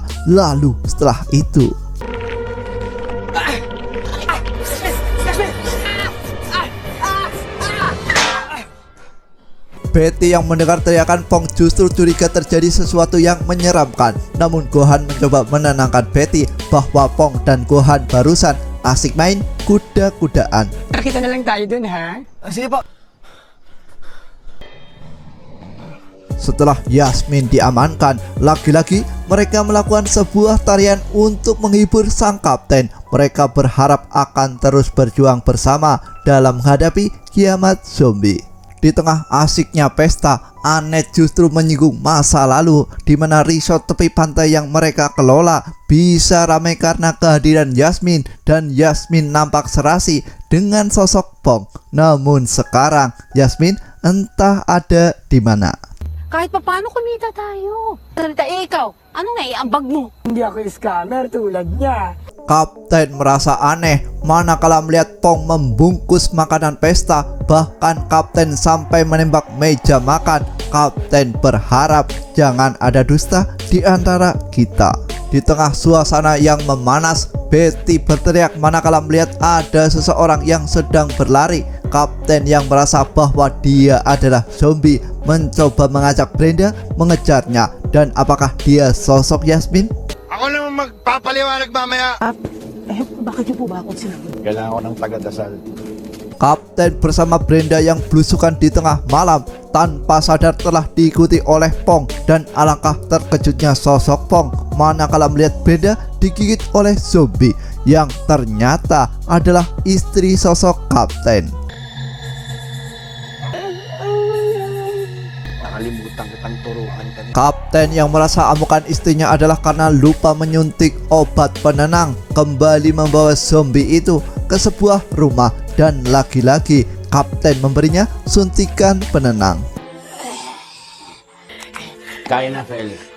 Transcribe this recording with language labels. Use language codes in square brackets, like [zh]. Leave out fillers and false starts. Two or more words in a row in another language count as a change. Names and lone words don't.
[id] Lalu setelah itu Betty yang mendengar teriakan Pong justru curiga terjadi sesuatu yang menyeramkan. Namun Gohan mencoba menenangkan Betty bahwa Pong dan Gohan barusan asik main kuda-kudaan. [tl] Kita na lang tayo dun, ha? Sige po. [id] Setelah Yasmin diamankan, lagi-lagi mereka melakukan sebuah tarian untuk menghibur sang kapten. Mereka berharap akan terus berjuang bersama dalam menghadapi kiamat zombie. Di tengah asiknya pesta, Anet justru menyinggung masa lalu di mana resort tepi pantai yang mereka kelola bisa ramai karena kehadiran Yasmin, dan Yasmin nampak serasi dengan sosok Pong. Namun sekarang Yasmin entah ada di mana. [tl] Kahit pa paano kumita tayo. Salita, ikaw, ano naiambag mo? Hindi ako scammer tulad niya. [id] Kapten merasa aneh manakala melihat Pong membungkus makanan pesta. Bahkan Kapten sampai menembak meja makan. Kapten berharap jangan ada dusta di antara kita. Di tengah suasana yang memanas, Betty berteriak manakala melihat ada seseorang yang sedang berlari. Kapten yang merasa bahwa dia adalah zombie mencoba mengajak Brenda mengejarnya. Dan apakah dia sosok Yasmin? [tl] Ako naman magpapaliwanag mamaya. Bakit niyo po ba akong sinabi? Kailangan ko ng taga-dasal. [id] Kapten bersama Brenda yang belusukan di tengah malam tanpa sadar telah diikuti oleh Pong. Dan alangkah terkejutnya sosok Pong manakala melihat Brenda digigit oleh zombie yang ternyata adalah istri sosok Kapten. [tl] Nakalimutan kitang turuan ka. [id] Kapten yang merasa amukan istrinya adalah karena lupa menyuntik obat penenang kembali membawa zombie itu ke sebuah rumah, dan lagi-lagi Kapten memberinya suntikan penenang. [tl] Kaya na, Fel.